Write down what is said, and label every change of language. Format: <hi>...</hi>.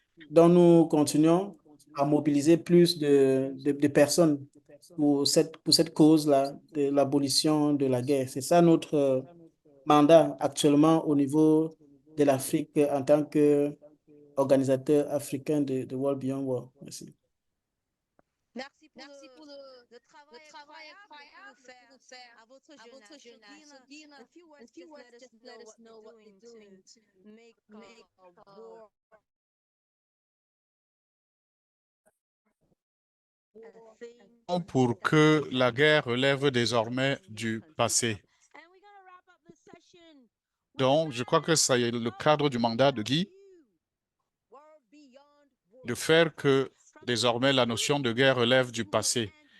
<fr>Donc, nous continuons à mobiliser plus de personnes pour cette cause-là, de l'abolition de la guerre. C'est ça notre mandat actuellement au niveau de l'Afrique en tant qu'organisateur africain de World Beyond War. Merci. Merci pour le travail incroyable que vous faites à votre jeunesse.</fr> <en>So, Dina, a few words, just let us know what you're doing to make war a thing.</en> <fr>Pour que la guerre relève désormais du passé.</fr> <en>And we're gonna wrap up this session.</en> <fr>Donc, je crois que c'est le cadre du mandat de Guy</fr> <en>World Beyond War.</en> <fr>de faire que désormais la notion de guerre relève du passé.</fr>